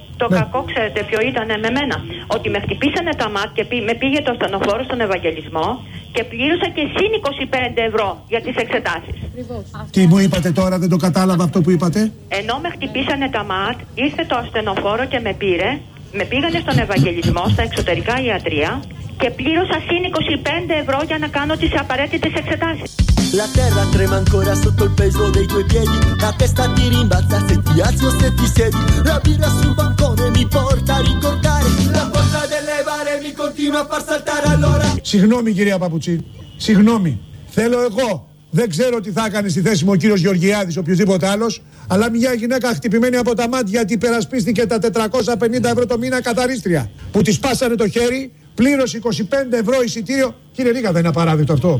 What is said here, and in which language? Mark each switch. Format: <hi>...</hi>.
<el>Το κακό ξέρετε ποιο ήταν με μένα. Ότι με χτυπήσανε τα ΜΑΤ και με πήγε το ασθενοφόρο στον Ευαγγελισμό και πλήρωσα και σύν 25 ευρώ για τις εξετάσεις. Τι μου είπατε τώρα, δεν το κατάλαβα αυτό που είπατε. Ενώ με χτυπήσανε τα ΜΑΤ, ήρθε το ασθενοφόρο και με πήρε, με πήγανε στον Ευαγγελισμό, στα εξωτερικά ιατρία και πλήρωσα σύν 25 ευρώ για να κάνω τις απαραίτητες εξετάσεις.</el> <it>La terra trema ancora sotto il peso dei tuoi piedi, la testa ti rimbalza se ti alzi o se ti siedi, la birra sul bancone mi porta a ricordare, la porta delle bare mi continua a far saltare allora.</it> <el>Συγγνώμη κυρία Παπουτσή, συγγνώμη, θέλω εγώ, δεν ξέρω τι θα έκανε στη θέση μου ο κύριος Γεωργιάδης, οποιοδήποτε άλλος, αλλά μια γυναίκα χτυπημένη από τα ΜΑΤ γιατί υπερασπίστηκε τα 450 ευρώ το μήνα καθαρίστρια, που τη σπάσανε το χέρι. Πλήρωσε 25 ευρώ εισιτήριο. Κύριε Ρήγα, δεν είναι απαράδεκτο αυτό.</el>